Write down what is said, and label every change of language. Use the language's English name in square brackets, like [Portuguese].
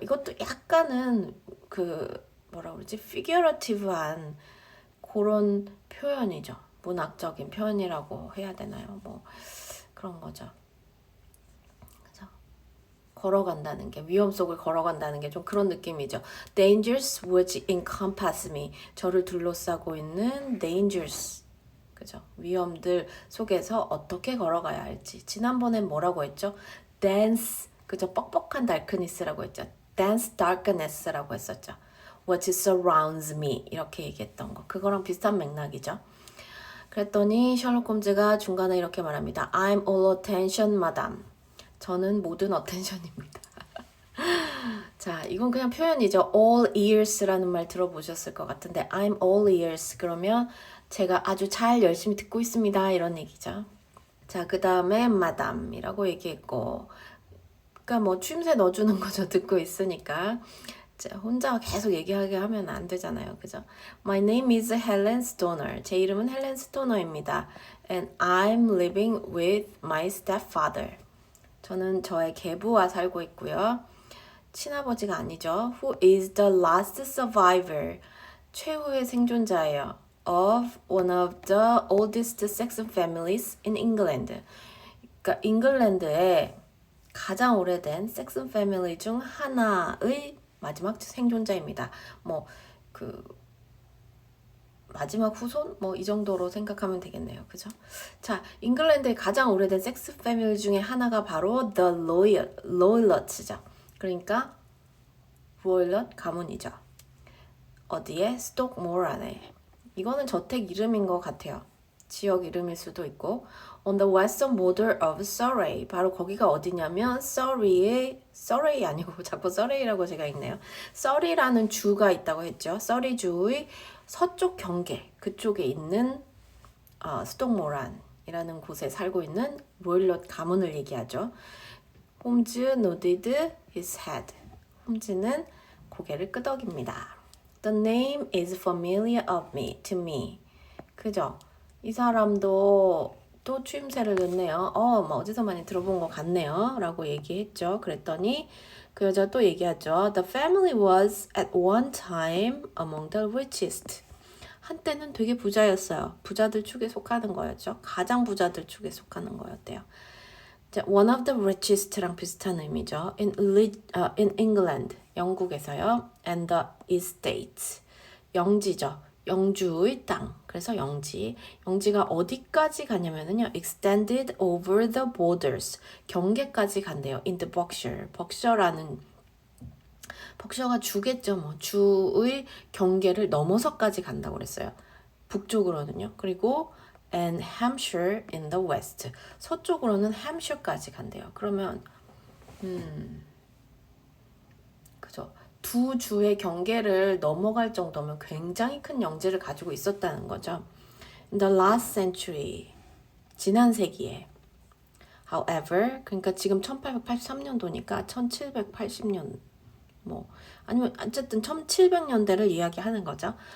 [Korean] 이것도 약간은 뭐라 그러지? 피규러티브한 그런 표현이죠. 문학적인 표현이라고 해야 되나요? 뭐 그런 거죠. 그죠? 걸어간다는 게, 위험 속을 걸어간다는 게 좀 그런 느낌이죠. [English] Dangers which encompass me. [Korean] 저를 둘러싸고 있는 dangers. 그죠? 위험들 속에서 어떻게 걸어가야 할지. 지난번엔 뭐라고 했죠? Dense, 그죠? 뻑뻑한 darkness라고 했죠. Dense darkness라고 했었죠. [English] What surrounds me, [Korean] 이렇게 얘기했던 거. 그거랑 비슷한 맥락이죠. 그랬더니 셜록 홈즈가 중간에 이렇게 말합니다. [English] I'm all attention, madam. [Korean] 저는 모든 어텐션입니다. 자, 이건 그냥 표현이죠. all ears라는 말 들어보셨을 것 같은데 [English] I'm all ears, [Korean] 그러면 제가 아주 잘 열심히 듣고 있습니다, 이런 얘기죠. 자, 그 다음에 madam이라고 얘기했고, 그러니까 뭐 추임새 넣어주는 거죠. 듣고 있으니까. 자, 혼자 계속 얘기하게 하면 안 되잖아요. 그죠? [English] My name is Helen Stoner. [Korean] 제 이름은 헬렌 스토너입니다. [English] And I'm living with my stepfather. [Korean] 저는 저의 계부와 살고 있고요. 친아버지가 아니죠. [English] Who is the last survivor? [Korean] 최후의 생존자예요. [English] Of one of the oldest Saxon families in England. [Korean] 그러니까 잉글랜드의 가장 오래된 섹슨 패밀리 중 하나의 마지막 생존자입니다. 뭐 그 마지막 후손? 뭐 이 정도로 생각하면 되겠네요. 그죠? 자, 잉글랜드의 가장 오래된 섹스 패밀리 중에 하나가 바로 The Loyalets죠. 그러니까 로일럿 가문이죠. 어디에? 스톡모어 안에. 이거는 저택 이름인 것 같아요. 지역 이름일 수도 있고 [English] On the western border of Surrey. [Korean] 바로 거기가 어디냐면 Surrey 아니고 자꾸 Surrey라고 제가 읽네요. Surrey라는 주가 있다고 했죠. Surrey 주의 서쪽 경계 그쪽에 있는 스톡모란이라는 곳에 살고 있는 로일럿 가문을 얘기하죠. [English] 홈즈 nodded his head. [Korean] 홈즈는 고개를 끄덕입니다. [English] The name is familiar to me. [Korean] 그죠? 이 사람도 또 추임새를 넣네요. 뭐 어디서 많이 들어본 것 같네요. 라고 얘기했죠. 그랬더니 그 여자 또 얘기하죠. [English] The family was at one time among the richest. [Korean] 한때는 되게 부자였어요. 부자들 축에 속하는 거였죠. 가장 부자들 축에 속하는 거였대요. [English] One of the richest랑 [Korean] 비슷한 의미죠. [English] In England, [Korean] 영국에서요. [English] And the estates, [Korean] 영지죠. 영주의 땅. 그래서 영지가 어디까지 가냐면요. [English] Extended over the borders, [Korean] 경계까지 간대요. [English] In the Berkshire, [Korean] 벅셔가 주겠죠. 뭐 주의 경계를 넘어서까지 간다고 그랬어요. 북쪽으로는요. 그리고 [English] and Hampshire in the west. [Korean] 서쪽으로는 햄슈까지 간대요. 그러면 그죠. 두 주의 경계를 넘어갈 정도면 굉장히 큰 영지를 가지고 있었다는 거죠. [English] In the last century, [Korean] 지난 세기에. However, 그러니까 지금 1883년도니까 1780년 뭐 아니면 어쨌든 1700년대를 이야기하는 거죠.